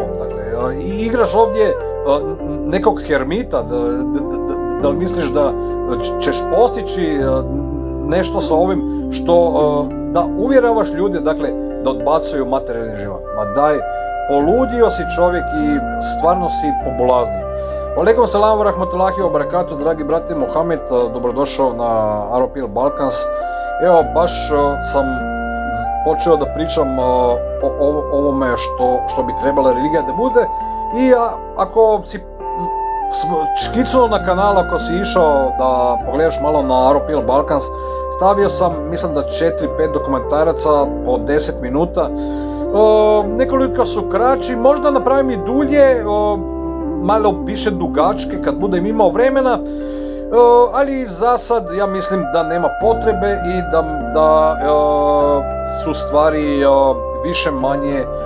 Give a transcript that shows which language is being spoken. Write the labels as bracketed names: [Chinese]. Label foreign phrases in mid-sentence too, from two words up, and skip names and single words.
[Bosnian] Dakle, igraš ovdje nekog hermita, da li misliš da ćeš postići nešto sa ovim što da uvjeravaš ljude, dakle, da odbacuju materijalni život? Ma daj, poludio si čovjek i stvarno si pobulazni. [Arabic] عليكم السلام ورحمة الله وبركاته, [Bosnian] dragi brate Mohamed, dobrodošao na ROPL Balkans. Evo, baš sam počeo da pričam o ovome što bi trebala religija da bude, i ako si škicnuo na kanal, ako si išao da pogledaš malo na ROPL Balkans, stavio sam, mislim da 4-5 dokumentaraca po 10 minuta, nekoliko su kraći, možda napravim i dulje, malo više dugačke kad budem imao vremena, ali za sad ja mislim da nema potrebe i da su stvari više manje